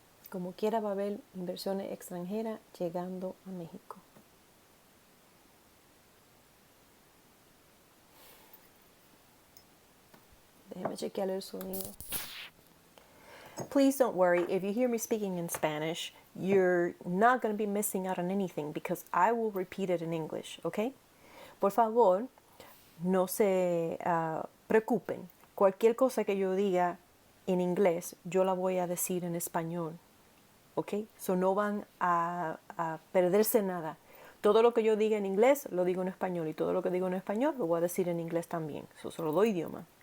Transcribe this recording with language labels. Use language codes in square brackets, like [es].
[es] Como quiera va a haber inversiones extranjeras llegando a México. Déjeme chequear el sonido. [en] Please don't worry, if you hear me speaking in Spanish, you're not going to be missing out on anything because I will repeat it in English, okay? [es] Por favor, no se preocupen. Cualquier cosa que yo diga en inglés, yo la voy a decir en español, okay? So no van a perderse nada. Todo lo que yo diga en inglés, lo digo en español. Y todo lo que digo en español, lo voy a decir en inglés también. So, solo dos idiomas.